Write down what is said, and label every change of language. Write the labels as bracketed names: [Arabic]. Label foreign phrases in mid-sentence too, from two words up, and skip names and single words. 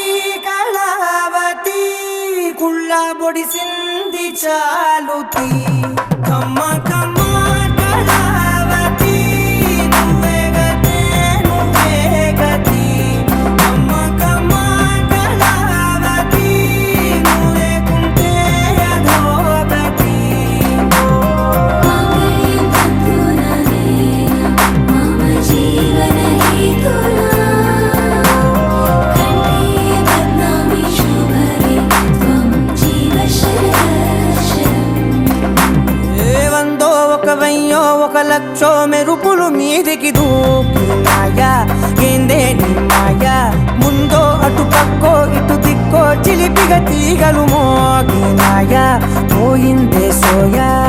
[Telugu] కళావతి కుళ్ళ బొడిసింది చాలుతి కమ్మ కమ్మ కళావతి నువ్వే గతే నువ్వే గతి కమ్మ కమ్మ కళావతి నువ్వే కుంటే అధోగతి [Sanskrit] माङ्गल्यं तन्तुननेन मम जीवनहेतुना कण्ठे बध्नामि शुभगे त्वं जीव शरदर्शनम् [Telugu] ఏ వందో ఒక వెయ్యో ఒక లక్షో మెరుపులు మీదికి దూకినాయా ఏందే నీ మాయా ముందో అటు పక్కో ఇటు దిక్కో చిలిపిగ తీగలు మోగినాయా పోయిందే సోయా